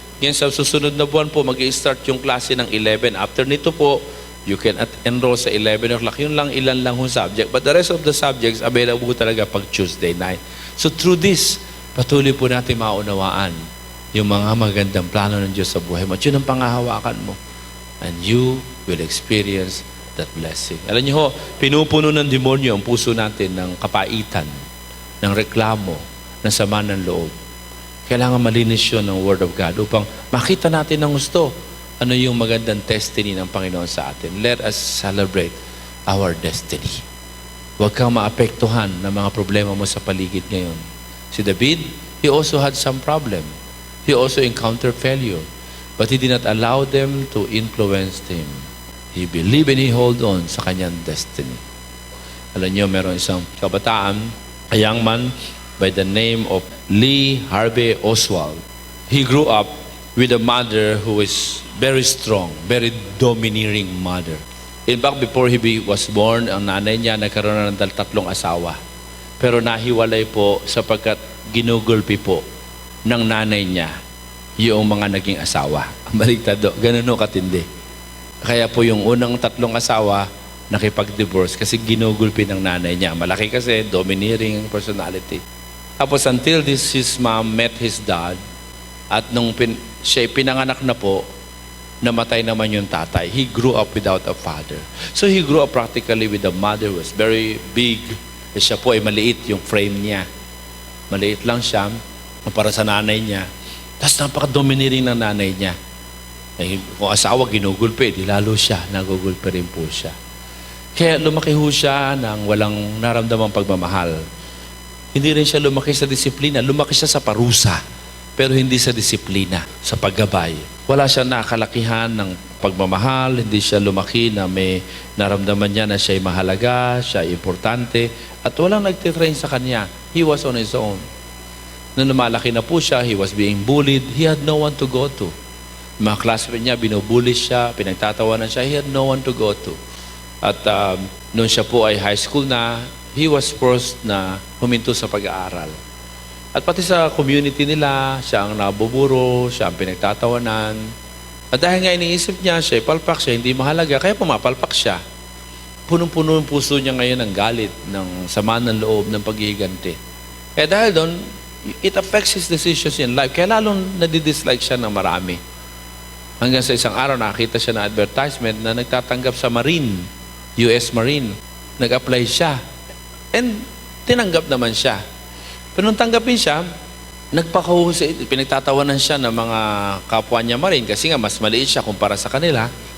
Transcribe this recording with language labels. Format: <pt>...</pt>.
<tl>Ngayon sa susunod na buwan po, mag-i-start yung klase ng 11. After nito po,</tl> <en>you can enroll</en> <tl>sa 11 o'clock. Yun lang, ilan lang yung</tl> <en>subject. But the rest of the subjects, available</en> <tl>talaga pag</tl> <en>Tuesday night. So, through this,</en> <tl>patuloy po natin maunawaan yung mga magandang plano ng Diyos sa buhay mo. At yun ang pangahawakan mo.</tl> <en>And you will experience that blessing.</en> <tl>Alam niyo ho, pinupuno ng demonyo ang puso natin ng kapaitan, ng reklamo, ng sama ng loob. Kailangan malinis yun ng Word of God upang makita natin ng gusto ano yung magandang destiny ng Panginoon sa atin.</tl> <en>Let us celebrate our destiny.</en> <tl>Huwag kang maapektuhan ng mga problema mo sa paligid ngayon.</tl> <en>Si David, he also had some problem. He also encountered failure. But he did not allow them to influence him. He believed and he hold on</en> <tl>sa kanyang</tl> <en>destiny.</en> <tl>Alam niyo, meron isang kabataan,</tl> <en>a young man by the name of Lee Harvey Oswald. He grew up with a mother who is very strong, very domineering mother. In fact, before he was born,</en> <tl>ang nanay niya nagkaroon na ng 3 asawa. Pero nahiwalay po sapagkat ginugulpi po ng nanay niya yung mga naging asawa. Baliktad do, ganun o katindi. Kaya po yung unang 3 asawa, nakipag-divorce kasi ginugulpi ng nanay niya. Malaki kasi, domineering personality. Tapos</tl> <en>until his mom met his dad,</en> <tl>at nung siya pinanganak na po, namatay naman yung tatay.</tl> <en>He grew up without a father. So he grew up practically with a mother who was very big.</en> <tl>E siya po ay maliit yung frame niya. Maliit lang siya para sa nanay niya. Tapos napaka-domineering ng nanay niya. Eh, kung asawa ginugulpi, di lalo siya, nagugulpi rin po siya. Kaya lumaki ho siya ng walang naramdamang pagmamahal. Hindi rin siya lumaki sa disiplina, lumaki siya sa parusa, pero hindi sa disiplina, sa paggabay. Wala siya nakalakihan ng pagmamahal, hindi siya lumaki na may naramdaman niya na siya ay mahalaga, siya ay importante, at walang nagtitrain sa kanya.</tl> <en>He was on his own.</en> <tl>Nung lumalaki na po siya,</tl> <en>he was being bullied, he had no one to go to.</en> <tl>Mga classmate niya, binubully siya, pinagtatawanan siya,</tl> <en>he had no one to go to.</en> <tl>At nung siya po ay high school na,</tl> <en>he was forced</en> <tl>na huminto sa pag-aaral. At pati sa community nila, siya ang nabuburo, siya ang pinagtatawanan. At dahil nga iniisip niya, siya ay palpak, siya hindi mahalaga, kaya pumapalpak siya. Punong-puno ang puso niya ngayon ng galit, ng sama ng loob, ng paghihiganti. Kaya dahil doon,</tl> <en>it affects his decisions in life.</en> <tl>Kaya lalong nadidislike siya ng marami. Hanggang sa isang araw, nakita siya na advertisement na nagtatanggap sa Marine, US Marine. Nag-apply siya. And tinanggap naman siya. Pero nung tanggapin siya, nagpakahusay, pinagtatawanan siya ng mga kapwa niya Marine kasi nga mas maliit siya kumpara sa kanila.</tl>